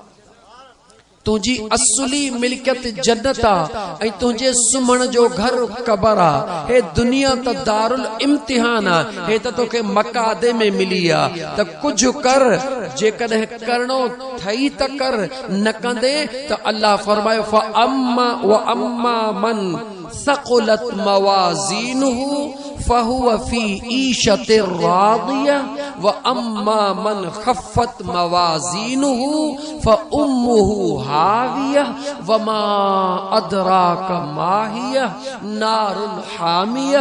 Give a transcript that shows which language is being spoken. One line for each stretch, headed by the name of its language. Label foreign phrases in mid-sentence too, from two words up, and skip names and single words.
Sindhi: तुझी असली मिल्कियत जन्नत आ, तुझे सुमण जो घर कबर आ। हे दुनिया त दारुल इम्तिहान आ, हे त तोखे मकादे में मिली आ। त कुछ कर, जेकॾहिं करणो थई त कर, न कंदे त अल्लाह फरमायो
Arabic: فأما من ثقلت موازينه فهو في عيشة راضية وأما من خفت موازينه فأمه هاوية وما أدراك ما هيه نار حامية.